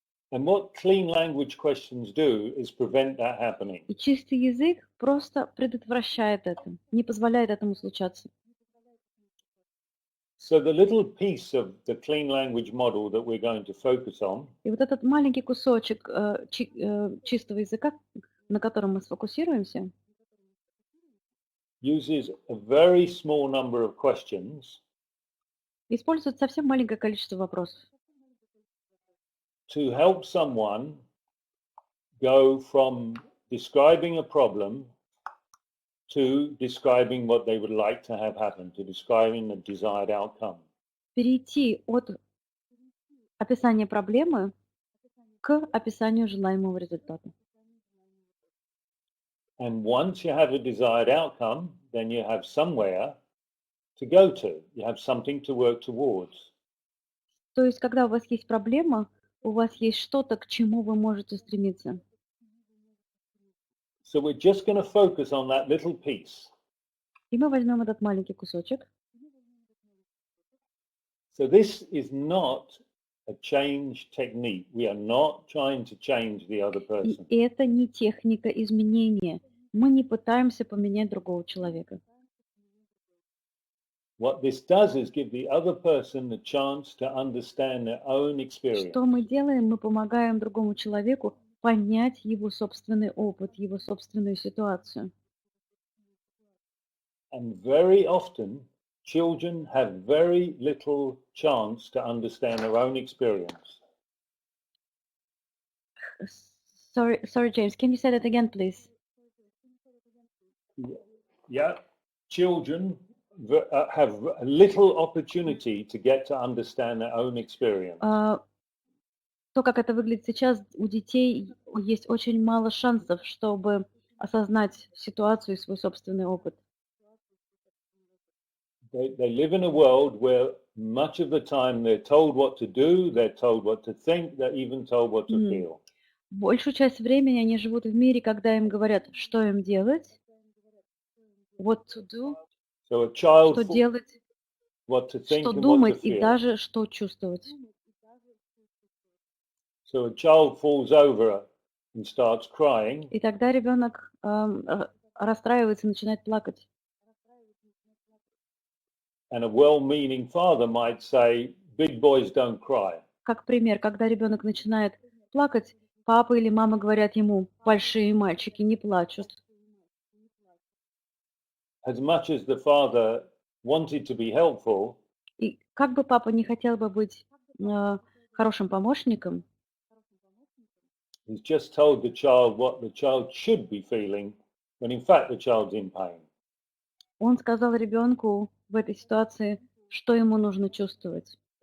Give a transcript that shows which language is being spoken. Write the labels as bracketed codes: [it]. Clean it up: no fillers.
[en] And what clean language questions do is prevent that happening. [ru] И чистый язык просто предотвращает это, не позволяет этому случаться. [en] So the little piece of the clean language model that we're going to focus on [ru] И вот этот маленький кусочек чистого языка, на котором мы сфокусируемся, [en] uses a very small number of questions [ru] использует совсем маленькое количество вопросов, [en] to help someone go from describing a problem to describing what they would like to have happen, to describing the desired outcome. [ru] перейти от описания проблемы к описанию желаемого результата. [en] And once you have a desired outcome, then you have somewhere to go to. You have something to work towards. [ru] То есть, когда у вас есть проблема, у вас есть что-то, к чему вы можете стремиться. [en] So we're just going to focus on that little piece. [ru] И мы возьмем этот маленький кусочек. [en] So this is not a change technique. We are not trying to change the other person. [ru] И это не техника изменения. Мы не пытаемся поменять другого человека. [en] What this does is give the other person the chance to understand their own experience. [ru] Что мы делаем? Мы помогаем другому человеку понять его собственный опыт, его собственную ситуацию. [en] And very often, children have very little chance to understand their own experience. Sorry, James, can you say that again, please? Yeah, children have little opportunity to get to understand their own experience. [ru] То, как это выглядит сейчас, у детей есть очень мало шансов, чтобы осознать ситуацию и свой собственный опыт. [en] They live in a world where much of the time they're told what to do, they're told what to think, they're even told what to feel. [ru] Большую часть времени они живут в мире, когда им говорят, что им делать, [en] what to do, So a child [ru] что делать, [en] what to think [ru] что [en] and what to [ru] думать и [en] feel. [ru] даже что чувствовать. [en] So a child falls over and starts crying, [ru] И тогда ребенок расстраивается и начинает плакать. [en] and a well-meaning father might say, big boys don't cry. [ru] Как пример, когда ребенок начинает плакать, папа или мама говорят ему: большие мальчики не плачут. [en] As much as the father wanted to be helpful, [ru] И как бы папа не хотел бы быть хорошим помощником, [en] he's just told the child what the child should be feeling, when in fact the child's in pain. [ru] он сказал ребенку в этой ситуации, что ему нужно чувствовать.